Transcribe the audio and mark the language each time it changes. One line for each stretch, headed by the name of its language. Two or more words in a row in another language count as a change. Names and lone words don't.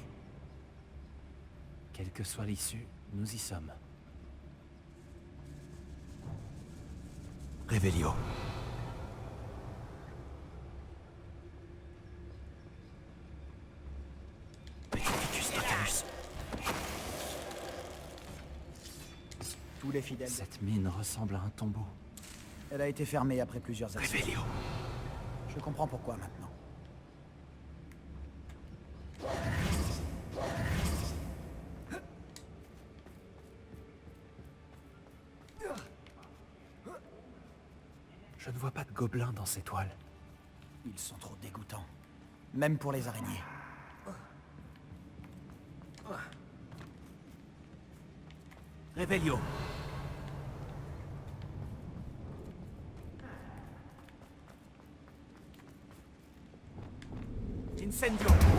French: Quelle que soit l'issue, nous y sommes. Revelio. Petrificus Totalus. Tous les fidèles. Cette mine ressemble à un tombeau. Elle a été fermée après plusieurs années. Revelio. Je comprends pourquoi maintenant. Je ne vois pas de gobelins dans ces toiles. Ils sont trop dégoûtants. Même pour les araignées. Revelio. Incendio.